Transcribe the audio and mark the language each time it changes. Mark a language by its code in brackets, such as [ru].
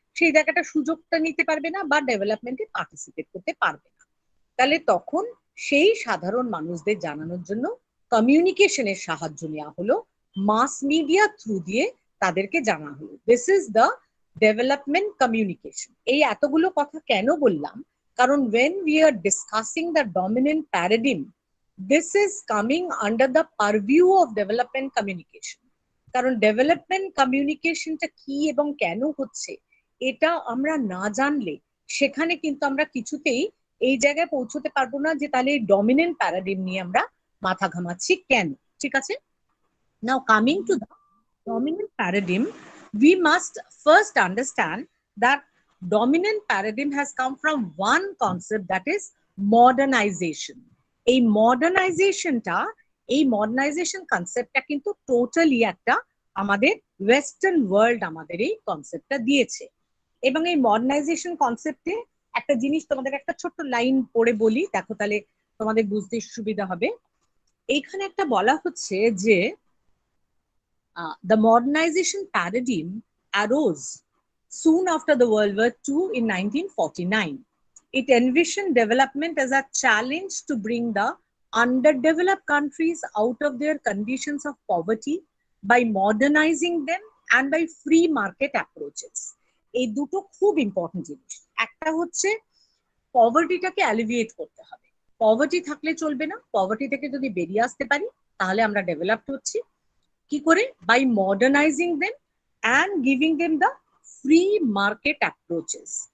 [bn] সেই জায়গাটা সুযোগটা নিতে পারবে না বা ডেভেলপমেন্টে পার্টিসিপেট করতে পারবে না। তাহলে তখন সেই সাধারণ মানুষদের জানানোর জন্য কমিউনিকেশনের সাহায্য নেওয়া হলো, মাস মিডিয়া থ্রু দিয়ে তাদেরকে জানা হলো। [en] This is the development communication. [bn] এই এতগুলো কথা কেন বললাম, কারণ [en] when we are discussing the dominant paradigm, this is coming under the purview of development communication. [bn] কারণ ডেভেলপমেন্ট কমিউনিকেশনটা কি এবং কেন হচ্ছে এটা আমরা না জানলে সেখানে কিন্তু আমরা কিছুতেই এই জায়গায় পৌঁছতে পারবো না যে তাহলে এই ডমিনেন্ট প্যারাডিম নিয়ে আমরা মাথা ঘামাচ্ছি কেন। ঠিক আছে, [en] Now coming to the dominant paradigm, we must first understand that dominant paradigm has come from one concept, that is modernization. [bn] এই মডার্নাইজেশনটা, এই মডার্নাইজেশন কনসেপ্টটা কিন্তু টোটালি একটা আমাদের ওয়েস্টার্ন ওয়ার্ল্ড আমাদের এই কনসেপ্টটা দিয়েছে। এবং এই মডার্নাইজেশন কনসেপ্টে একটা জিনিস তোমাদের একটা ছোট্ট লাইন পড়ে বলি, দেখো তাহলে তোমাদের বুঝতে সুবিধা হবে। এইখানে একটা বলা হচ্ছে যে [en] the modernization paradigm arose soon after the World War II in 1949. It envisioned development as a challenge to bring the underdeveloped countries out of their conditions of poverty by modernizing them and by free market approaches. [bn] এই দুটো খুব important জিনিস। একটা হচ্ছে পভার্টিটাকে alleviate করতে হবে, poverty থাকলে চলবে না, পভার্টি থেকে যদি বেরিয়ে আসতে পারি তাহলে আমরা ডেভেলপড হচ্ছি। কি করে? [en] By modernizing them and giving them the free market approaches.